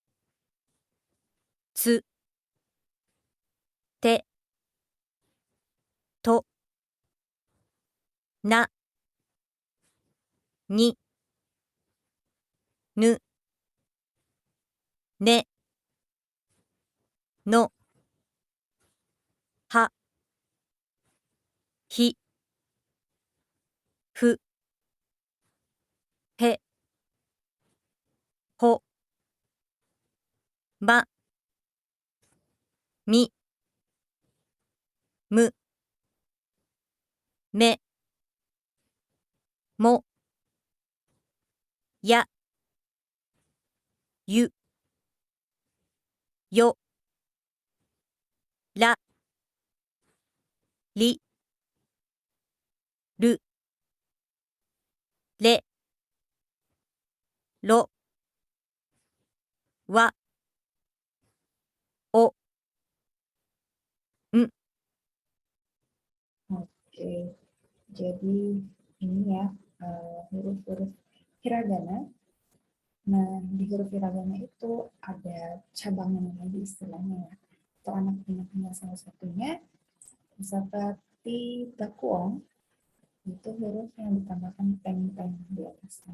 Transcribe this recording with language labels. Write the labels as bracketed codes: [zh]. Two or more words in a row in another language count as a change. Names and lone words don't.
[ja] つ、て、と、な、に、ぬ、ね、の、は、ひ、ふ、へ, ほ、ま、み、む、め、も, や、ゆ、よ、ら、り、る、れ、ろ、わ、を, N. [id] Oke, jadi ini ya huruf-huruf hiragana. Nah, di huruf hiragana itu ada cabangnya lagi istilahnya ya. Atau anak pinaknya salah satunya seperti dakuong itu huruf yang ditambahkan peng-peng di atasnya.